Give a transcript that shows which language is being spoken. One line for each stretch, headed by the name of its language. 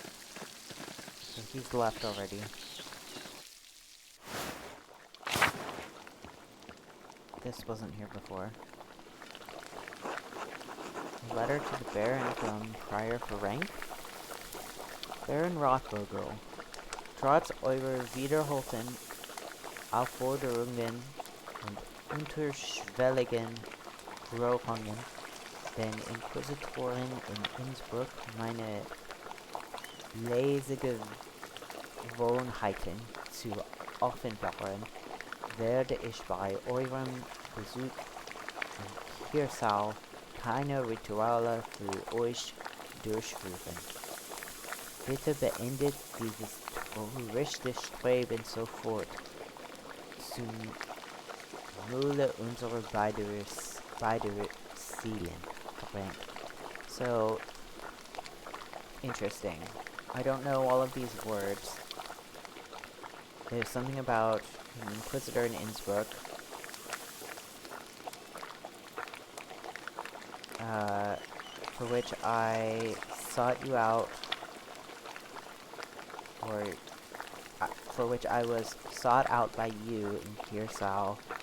English: So he's left already. This wasn't here before. A letter to the Baron from Prior Ferenc. Baron Rothvogel.
German: Trotz eure Wiederholten Aufforderungen und unterschwelligen Drohungen den Inquisitoren in Innsbruck meine lässige Gewohnheiten zu offenbaren, werde ich bei eurem Besuch in Hirsau keine Rituale für euch durchführen. Bitte beendet dieses terroristische Streben sofort zum Wohle unserer beider Seelen.
English: So, interesting. I don't know all of these words. There's something about an Inquisitor in Innsbruck. For which I sought you out, or for which I was sought out by you in Hirsau.